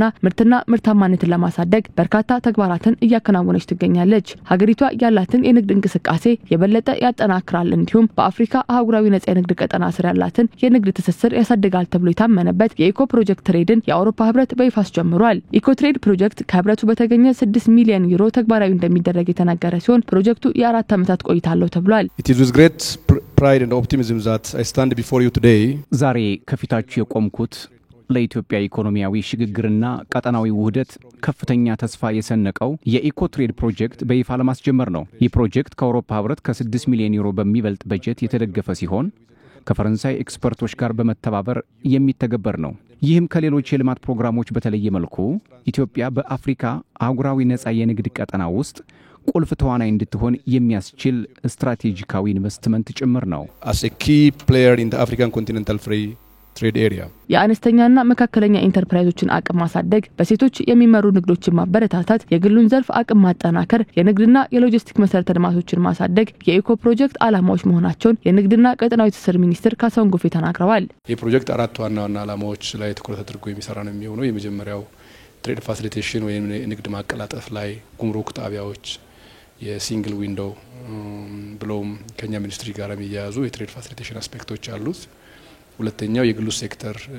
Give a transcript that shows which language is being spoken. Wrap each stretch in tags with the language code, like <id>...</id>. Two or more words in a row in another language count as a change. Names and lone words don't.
<am>ምርትና ምርታማነትን ለማሳደግ በርካታ ተግባራትን እያከናወነች ትገኛለች። ሀገሪቷ ያላትን የንግድ እንቅስቃሴ የበለጠ ያጠናክራል እንዲሁም በአፍሪካ አህጉራዊ ነጻ የንግድ ቀጠና ስር ያላትን የንግድ ትስስር ያሳድጋል ተብሎ የታመነበት የኢኮ ፕሮጀክት ትሬድን የአውሮፓ ህብረት በይፋ አስጀምሯል። ኢኮ ትሬድ ፕሮጀክት ከህብረቱ በተገኘ 6 ሚሊዮን ዩሮ ተግባራዊ እንደሚደረግ የተነገረ ሲሆን ፕሮጀክቱ የ4 ዓመታት ቆይታ አለው ተብሏል።</am> <en>It is with great pride and optimism that I stand before you today.</en> <am>ዛሬ ከፊታችሁ የቆምኩት ለኢትዮጵያ ኢኮኖሚያዊ ሽግግርና ቀጠናዊ ውህደት ከፍተኛ ተስፋ የሰነቀው የኢኮ ትሬድ ፕሮጀክት በይፋ ለማስጀመር ነው። ይህ ፕሮጀክት ከአውሮፓ ህብረት ከ6 ሚሊዮን ዩሮ በሚበልጥ በጀት የተደገፈ ሲሆን ከፈረንሳይ ኤክስፐርቶች ጋር በመተባበር የሚተገበር ነው። ይህም ከሌሎች የልማት ፕሮግራሞች በተለየ መልኩ ኢትዮጵያ በአፍሪካ አህጉራዊ ነጻ የንግድ ቀጠና ውስጥ ቁልፍ ተዋናይ እንድትሆን የሚያስችል ስትራቴጂካዊ ኢንቨስትመንት ጭምር ነው።</am> <en>As a key player in the African continental free trade area.</en> <am>የአነስተኛና መካከለኛ ኢንተርፕራይዞችን አቅም ማሳደግ፣ በሴቶች የሚመሩ ንግዶችን ማበረታታት፣ የግሉን ዘርፍ አቅም ማጠናከር፣ የንግድና የሎጂስቲክ መሰረተ ልማቶችን ማሳደግ የኢኮ ፕሮጀክት ዓላማዎች መሆናቸውን የንግድና ቀጠናዊ ትስስር ሚኒስትር ካሳሁን ጎፌ ተናግረዋል። ይህ ፕሮጀክት 4 ዋና ዓላማዎች ላይ ትኩረት አድርጎ የሚሰራ ነው የሚሆነው። የመጀመሪያው</am> <en>trade facilitation</en> <am>ወይም ንግድ ማቀላጠፍ ላይ ጉምሩክ ጣቢያዎች</am> <en>single window</en> <am>ብሎም ከኛ ሚኒስትሪ ጋር የሚያያዙ</am> <en>trade facilitation aspects</en> <am>አሉት። ሁለተኛው የግሉ ሴክተር</am>